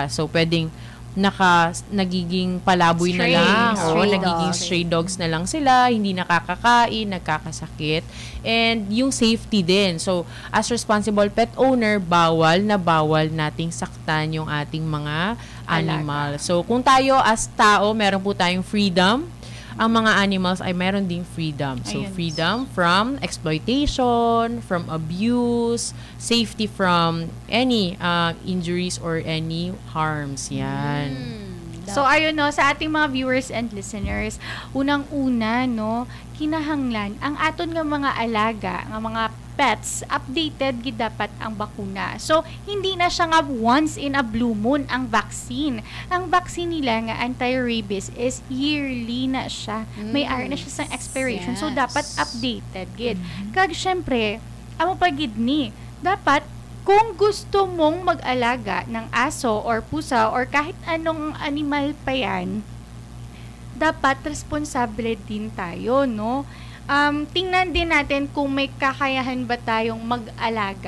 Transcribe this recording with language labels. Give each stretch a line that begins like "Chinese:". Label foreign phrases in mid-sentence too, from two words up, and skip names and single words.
Filipino: So pwedeng nagiging palaboy na lang o nagiging
English: stray dogs
Filipino: na lang sila, hindi nakakakain, nagkakasakit, and yung safety din. So,
English: as responsible pet owner,
Filipino: bawal nating saktan yung ating mga animal. So, kung tayo as tao, meron po tayong freedom ang mga animals ay meron ding freedom. So, Ayun.
English: freedom from exploitation, from abuse, safety from any injuries or any harms.
Filipino: Yan.
Hiligaynon: So, ayun no, sa ating mga
English: viewers and listeners,
Hiligaynon: unang-una, no, kinahanglan, ang aton nga mga alaga, nga mga pets, updated gid dapat ang bakuna. So, hindi na siya nga
English: once in a blue moon
Hiligaynon: ang vaccine. Ang vaccine nila nga anti-rabies
English: is yearly
Hiligaynon: na siya. May ara na siya sa expiration. So, dapat updated gid. Kag syempre, amo pa gid ni,
Filipino: dapat kung gusto mong mag-alaga ng aso or pusa or kahit anong animal pa yan, dapat responsable din tayo, no? Tingnan din natin kung may kakayahan ba tayong mag-alaga,